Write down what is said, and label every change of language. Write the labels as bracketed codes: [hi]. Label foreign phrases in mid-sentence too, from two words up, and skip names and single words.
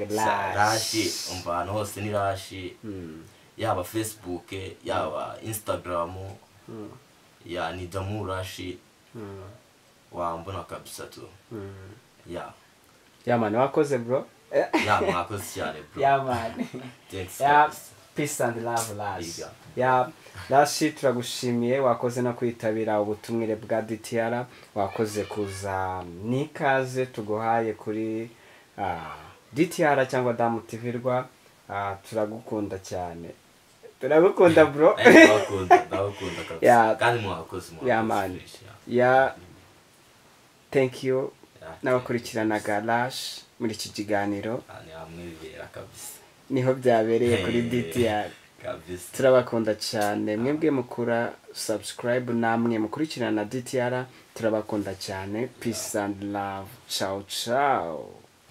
[rw] rashi umva ahantu hose ni rashi yaba Facebook yaba Instagram ya ni Damu Rashi wambona kabisa tu yamani wakoze bro mwakoze cyane bro yamani [en] thanks peace and love [rw] Rashi Rashi turagushimiye wakoze no kwitabira ubutumwire bwa DTR wakoze kuza nikaze tuguhaye kuri DTR cyangwa Damu TV rwa turagukunda cyane turagukunda bro ndagukunda kabisa kandi mwakoze [en] man thank you [rw] n'abakurikiranaga Rashi muri iki kiganiro niho byabereye kuri DTR turabakunda cyane mwebwe mukura subscribe namwe mukurikirana DTR turabakunda cyane [en] peace and love [it] ciao ciao